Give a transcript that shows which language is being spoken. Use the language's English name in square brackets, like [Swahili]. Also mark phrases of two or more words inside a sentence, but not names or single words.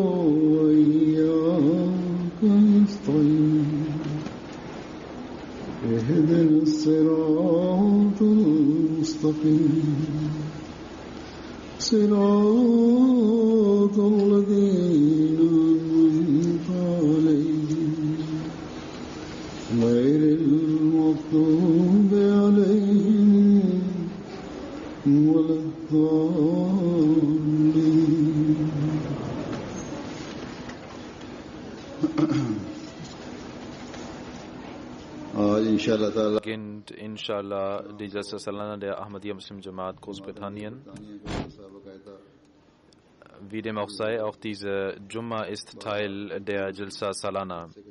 [Arabic] وإياك نستعين اهدنا الصراط المستقيم صراط الذين أنعمت عليهم غير المغضوب عليهم ولا الضالين. [German] Beginnt inshallah die Jalsa Salana der Ahmadiyya Muslim Jamaat Großbritannien. Wie dem auch sei, auch diese Jumma ist Teil der Jalsa Salana.